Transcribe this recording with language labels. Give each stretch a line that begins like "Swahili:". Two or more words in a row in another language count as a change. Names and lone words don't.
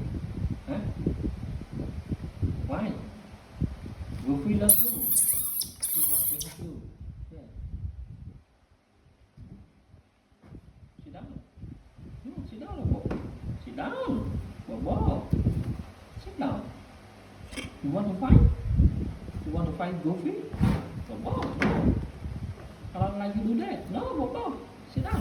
English: Huh? Why? Coffee love you. He want to help you. Yeah. Sit down. No, sit down, Bobo. Sit down, Bobo. Sit down. You want to fight? You want to fight Goofy? Bobo. No. I don't like you do that. No, Bobo. Sit down.